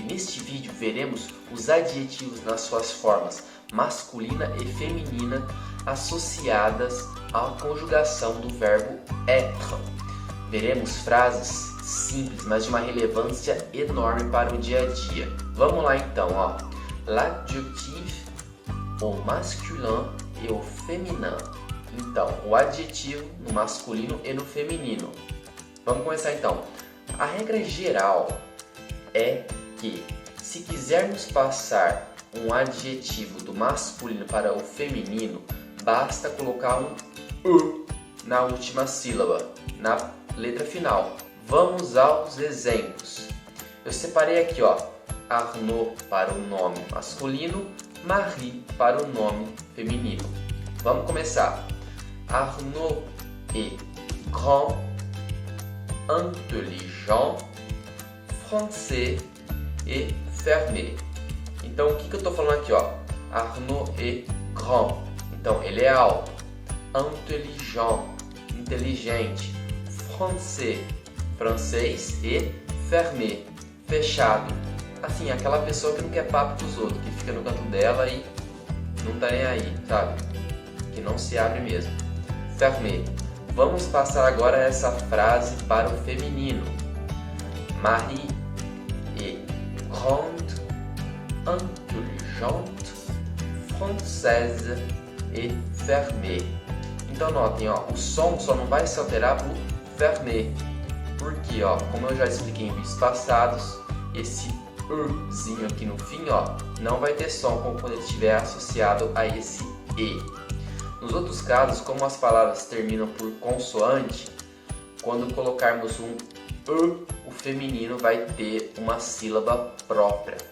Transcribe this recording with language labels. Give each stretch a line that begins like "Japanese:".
Portuguese: Neste vídeo veremos os adjetivos nas suas formas masculina e feminina associadas à conjugação do verbo être. Veremos frases simples, mas de uma relevância enorme para o dia a dia. Vamos lá então, ó.
French: L'adjectif au masculin e au féminin.
Portuguese: Então, o adjetivo no masculino e no feminino. Vamos começar então. A regra geral é que, se quisermos passar um adjetivo do masculino para o feminino, basta colocar um "e" na última sílaba, na letra final. Vamos aos exemplos. Eu separei aqui, ó, Arnaud para o nome masculino, Marie para o nome feminino. Vamos começar.
French: Arnaud est grand, intelligent, français et fermé.
Portuguese: Então, o que eu estou falando aqui, ó?
French: Arnaud est grand.
Portuguese: Então, ele é alto. Intelligent, inteligente. Français, francês. E fermé, fechado. Assim, aquela pessoa que não quer papo com os outros, que fica no canto dela e não tá nem aí, sabe? Que não se abre mesmo. Fermé. Vamos passar agora essa frase para o feminino.
French: Marie est grande, intelligente, française et fermée.
Portuguese: Então notem, ó, o som só não vai se alterar para o fermé. Porque, ó, como eu já expliquei em vídeos passados, esse "zinho" aqui no fim, ó, não vai ter som como quando ele estiver associado a esse "e". Nos outros casos, como as palavras terminam por consoante, quando colocarmos um "e", o feminino vai ter uma sílaba própria.